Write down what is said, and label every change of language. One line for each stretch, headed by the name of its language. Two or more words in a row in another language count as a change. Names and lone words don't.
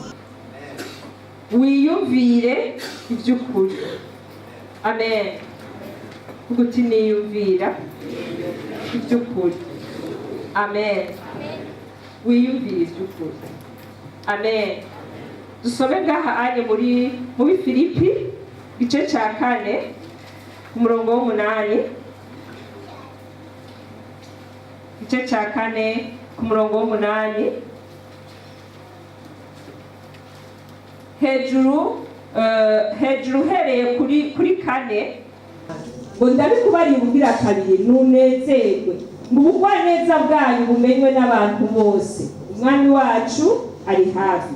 Rundi: Wiyumvire iby'ukuri. Amen. Uguti niyumvira iby'ukuri. Amen. Wiyumvire iby'ukuri. Amen. Dusome ngaha anye muri Filipi igice cya 4 ku murongo w'8. Igice cya 4 ku murongo w'8. Hejuru hereye kuri 4 ngo ndabikubariye ubwira kabiri nunezerwe ngo ubugwaneza bwanyu bumenywe n'abantu bose, umwami wacu ari hafi.